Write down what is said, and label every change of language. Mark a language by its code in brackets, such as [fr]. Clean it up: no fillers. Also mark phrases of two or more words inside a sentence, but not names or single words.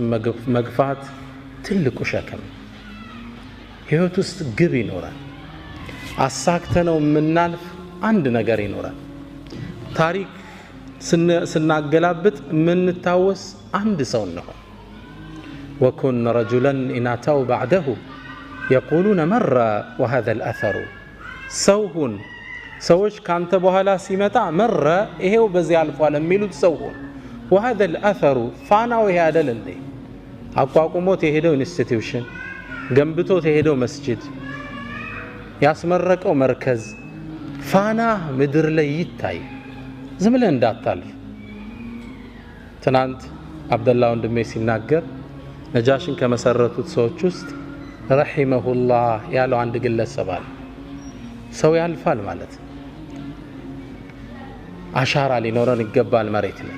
[am] መግፋት ትልቁ ሸክም ህይወት ውስጥ ግብ ይኖራል አሳክተነው ምናልፍ አንድ ነገር ይኖራል ታሪክ ስናገላብጥ ምንታወስ አንድ ሰው ነው [ar] وكن رجلا إن أتوا بعده يقولون مر وهذا الأثر سوهن [am] ሰዎች ካንተ በኋላ ሲመጣ መረ ይሄው በዚህ አልፏል የሚሉት ሰውን [ar] وهذا الاثر [am] ፋናው ይሄ አይደል እንዴ አቋቁሞት የሄደው ኢንስቲትዩሽን ገንብቶት የሄደው መስጂድ ያስመረቀው መርከዝ ፋና ምድር ላይ ይታይ ዝም ብለህ እንዳታልፍ ትናንት አብደላህ ወንድሜ ሲናገር ነጃሽን ከመሰረቱት ሰዎች ውስጥ ረሂመሁላህ ያለው አንድ ግለሰብ አለ ሰው ያልፋል ማለት አሻራ ሊኖረን ይገባል መሬት ላይ